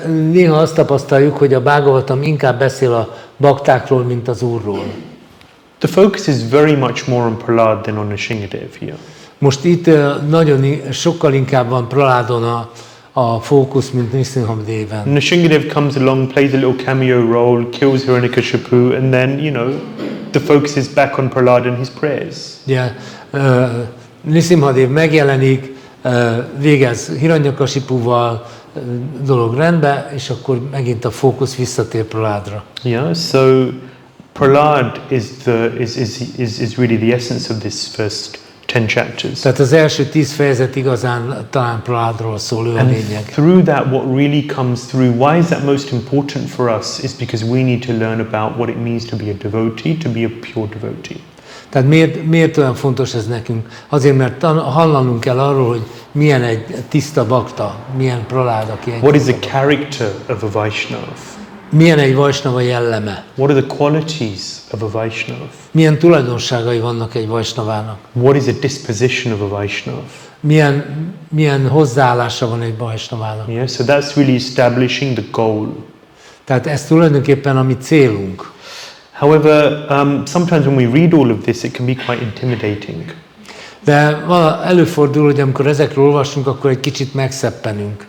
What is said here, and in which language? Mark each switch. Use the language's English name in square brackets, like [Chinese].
[Hungarian] Néha azt tapasztaljuk, hogy a Bhagavatam inkább beszél a baktákról, mint az Úrról. [English] The focus is very much more on Prahlāda than on Nrsimhadev here. [Hungarian] Most itt sokkal inkább van Prahlādon a fókusz, mint Nrsimhadeven. [English] Nrsimhadev comes along, plays a little cameo role, kills Hiranyakashipu, and then, the focus is back on Prahlāda and his prayers. Yeah. [Hungarian] Nrsimhadev megjelenik, végez Hiranyakashipuval, dolog rendbe, és akkor megint a fókusz visszatér Prahládra. [English] Yeah, so Prahlāda is really the essence of this first 10 chapters. [Hungarian] Tehát az első 10 fejezet igazán talán Prahládról szól, ő a lényeg. [English] Through that, what really comes through, why is that most important for us, is because we need to learn about what it means to be a devotee, to be a pure devotee. [Hungarian] Tehát miért olyan fontos ez nekünk? Azért, mert hallanunk kell arról, hogy milyen egy tiszta bakta, milyen Prahlāda, aki egy [English] What is the character of a Vaishnav? [Hungarian] Milyen egy Vaishnava jelleme? [English] What are the qualities of a Vaishnav? [Hungarian] Milyen tulajdonságai vannak egy Vaishnavának? [English] What is the disposition of a Vaishnav? [Hungarian] Milyen hozzáállása van egy Vaishnavának? [English] Yeah, so that's really establishing the goal. [Hungarian] Tehát ez tulajdonképpen a mi célunk. [English] However, sometimes when we read all of this, it can be quite intimidating. [Hungarian] De előfordul, hogy amikor ezekről olvasunk, akkor egy kicsit megszeppenünk.